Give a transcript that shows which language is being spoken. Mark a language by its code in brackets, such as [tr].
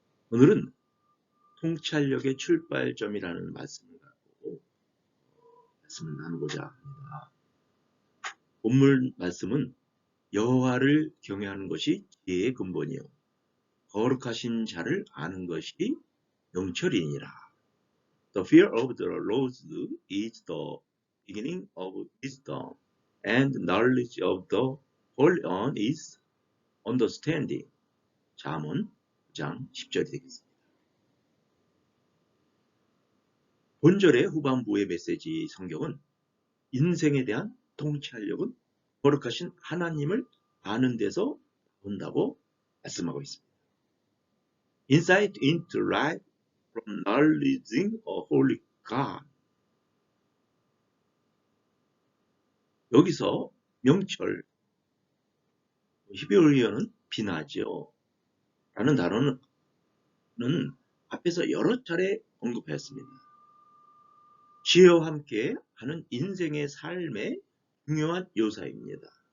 [ko] 오늘은 통찰력의 출발점이라는 말씀을 갖고 말씀을 나누고자 합니다. 본문 말씀은 여호와를 경외하는 것이 지혜의 근본이요 거룩하신 자를 아는 것이 명철이니라. [en] The fear of the Lord is the beginning of wisdom, and knowledge of the Holy One is understanding. [ko] 잠언 9장 10절이 되겠습니다. 본절의 후반부의 메시지 성경은 인생에 대한 통찰력은 거룩하신 하나님을 아는 데서 온다고 말씀하고 있습니다. [en] Insight into life from knowledging a holy God. [ko] 여기서 명철, 히브리어는 비나죠. 라는 단어는 앞에서 여러 차례 언급했습니다. 지혜와 함께 하는 인생의 삶의 중요한 요소입니다.